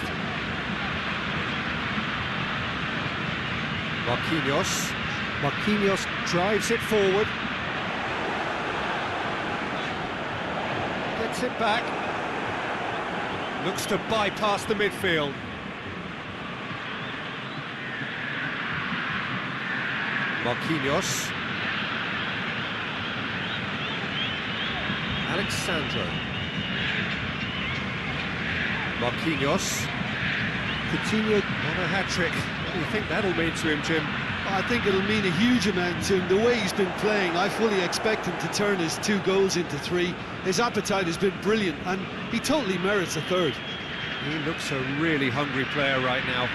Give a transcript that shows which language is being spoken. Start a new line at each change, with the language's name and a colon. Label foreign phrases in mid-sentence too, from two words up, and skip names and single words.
English: Marquinhos. Marquinhos drives it forward. Gets it back. Looks to bypass the midfield. Marquinhos. Alexandro. Marquinhos. Coutinho on a hat-trick. What do you think that'll mean to him, Jim? I think it'll mean a huge amount to him. The way he's been playing, I fully expect him to turn his 2 goals into 3. His appetite has been brilliant, and he totally merits a 3rd. He looks a really hungry player right now.